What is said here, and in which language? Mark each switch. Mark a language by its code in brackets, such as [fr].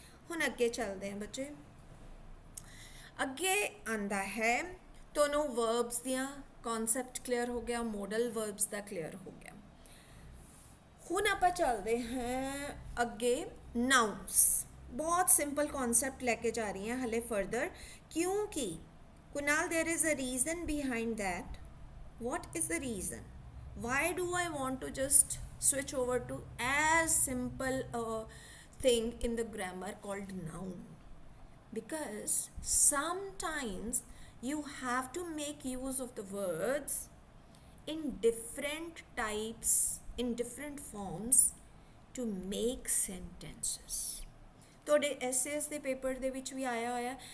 [pa] ਹੁਣ ਅੱਗੇ ਚੱਲਦੇ ਹਾਂ ਬੱਚੇ. ਅੱਗੇ ਆਂਦਾ ਹੈ ਤੁਹਾਨੂੰ ਵਰਬਸ ਦੀਆਂ ਕਨਸੈਪਟ ਕਲੀਅਰ ਹੋ ਗਿਆ, ਮਾਡਲ ਵਰਬਸ ਦਾ ਕਲੀਅਰ ਹੋ ਗਿਆ. ਹੁਣ ਆਪਾਂ ਚੱਲਦੇ ਹਾਂ ਅੱਗੇ ਨਾउन्स. ਬਹੁਤ ਸਿੰਪਲ ਕਨਸੈਪਟ ਲੈ ਕੇ ਜਾ ਰਹੀ ਹਾਂ ਹਲੇ ਫਰਦਰ, ਕਿਉਂਕਿ Kunal [en] there is a reason behind that. What is the reason? Why do I want to just switch over to as simple a thing in the grammar called noun? Because sometimes you have to make use of the words in different types, in different forms to make sentences. [pa] ਤੁਹਾਡੇ essays ਦੇ paper ਦੇ ਵਿੱਚ ਵੀ ਆਇਆ ਹੋਇਆ.